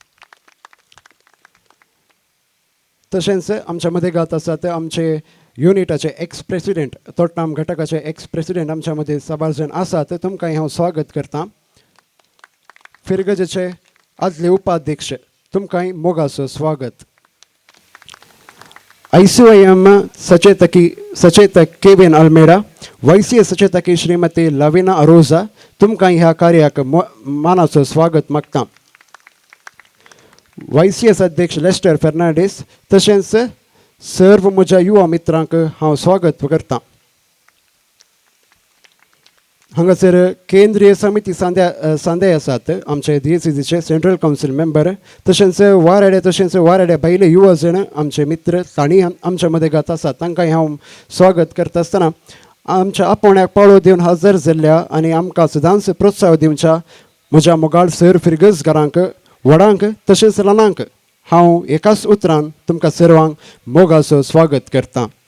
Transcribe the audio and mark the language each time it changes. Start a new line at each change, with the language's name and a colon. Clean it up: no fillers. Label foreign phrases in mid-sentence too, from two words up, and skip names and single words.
Konkani: तशेंच आमच्या मदें घात आसात आमचे युनिटाचे
English: ex president,
Konkani: तोट्टाम घटकाचे
English: ex president
Konkani: आमच्या मदें सबार्जन आसात, तुमकांय हांव स्वागत करतां. फिरगजेचे आदले उपाध्यक्ष, तुमकांय मोगाचो स्वागत. ICYM सचेतक केविन अल्मेडा, YCS सचेतकी श्रीमती लविना अरोजा, तुमकांय ह्या कार्याक मानाचो स्वागत मागतां. YCS अध्यक्ष लेस्टर फर्नांडीस, तशेंच सर्व म्हज्या युवा मित्रांक हांव स्वागत करतां. हांगासर केंद्रीय समिती सांदे आसात आमचे DCCचे
English: central council member,
Konkani: तशेंच वाराड्या भायले युवा जण आमचे मित्र तांणी आमच्या मदें घात आसात, तांकांय हांव स्वागत करता आसतना आमच्या आपोवण्याक पाळो दिवन हजर जाल्ल्या आनी आमकां सदांच प्रोत्साह दिवच्या म्हज्या मोगाळ सर फिरगजकारांक, व्हडांक तशेंच ल्हानांक हांव एकाच उतरान तुमकां सर्वांक मोगाचो स्वागत करतां.